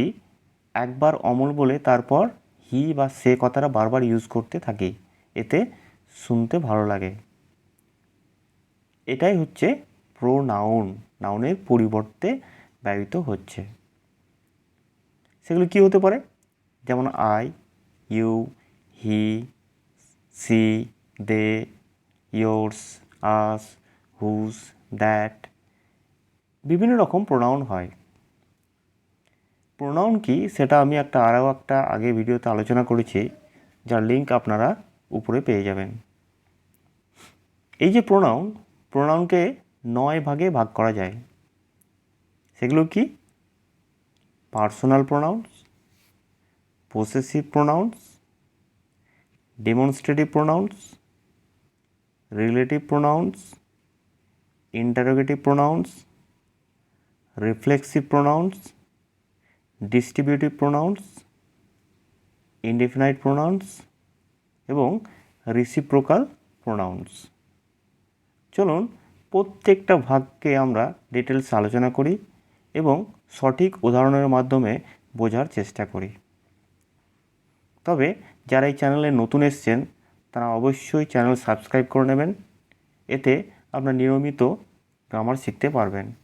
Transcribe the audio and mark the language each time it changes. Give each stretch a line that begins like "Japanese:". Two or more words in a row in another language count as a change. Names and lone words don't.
Bangla: একবার অমল বলে তারপর হি বা সে কথাটা বারবার ইউজ করতে থাকি, এতে শুনতে ভালো লাগে। এটাই হচ্ছে প্রোনাউন, নাউনের পরিবর্তে ব্যবহৃত হচ্ছে। সেগুলো কি হতে পারে?
English: যেমন I, you, he, she, they, yours, us, whose, that.
Bangla: বিভিন্ন রকম প্রোনাউন হয়। প্রোনাউন কি সেটা আমি আরও একটা আগে ভিডিওতে আলোচনা করেছি, যার লিঙ্ক আপনারা উপরে পেয়ে যাবেন। এই যে প্রোনাউনকে 9 ভাগে ভাগ করা যায়। সেগুলো কি?
English: personal pronouns, possessive pronouns, demonstrative pronouns, relative pronouns, interrogative pronouns, reflexive pronouns, distributive pronouns, indefinite pronouns এবং reciprocal pronouns।
Bangla: চলুন প্রত্যেকটা ভাগকে আমরা ডিটেলস আলোচনা করি এবং সঠিক উদাহরণের মাধ্যমে বোঝার চেষ্টা করি। তবে যারা এই চ্যানেলে নতুন এসেছেন তারা অবশ্যই
English: channel subscribe
Bangla: করে নেবেন, এতে আপনারা নিয়মিত গ্রামার শিখতে পারবেন।